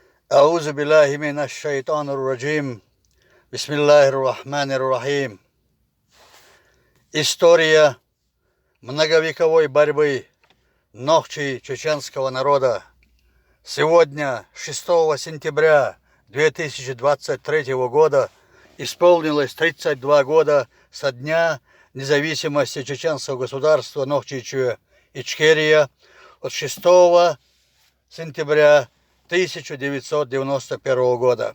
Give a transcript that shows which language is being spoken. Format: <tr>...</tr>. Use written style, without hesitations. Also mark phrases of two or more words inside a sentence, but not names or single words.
<ar>أعوذ بالله من الشيطان الرجيم. بسم الله الرحمن الرحيم.</ar> <ru>История многовековой борьбы Нохчи чеченского народа. Сегодня, 6 сентября 2023 года, исполнилось 32 года со дня независимости чеченского государства Нохчи Ичкерия от 6 сентября 1991 года.</ru>